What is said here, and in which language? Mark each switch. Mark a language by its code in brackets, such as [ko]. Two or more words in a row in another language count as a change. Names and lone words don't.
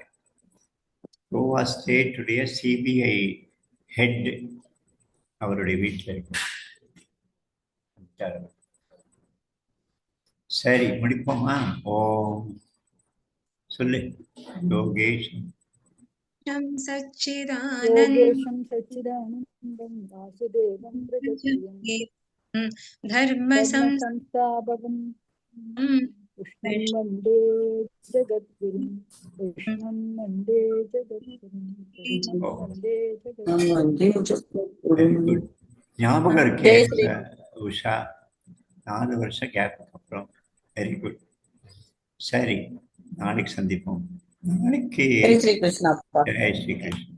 [ta] கோவா ஸ்டேட்டுடைய [en] CBI head [ta] அவருடைய வீட்டில் இருக்கேன். சரி, முடிப்போமா? ஓம் சொல்லு யோகேஷ். [sa] योगेशं सच्चिदानन्दं योगेशं सच्चिदानन्दं वासुदेवं व्रजप्रियं धर्मसंस्थापकं कृष्णं वन्दे जगद्गुरुं कृष्णं वन्दे जगद्गुरुं कृष्णं वन्दे जगद्गुरुं [en] very good. [ta] ஞாபகம் இருக்கே உஷா, 4 வருஷம் கேப்புக்கு அப்புறம். [en] very good. [ta] சரி, நாளைக்கு சந்திப்போம். நாளைக்கு ஜெய் ஸ்ரீ கிருஷ்ணா. ஜெய் ஸ்ரீ கிருஷ்ணன்.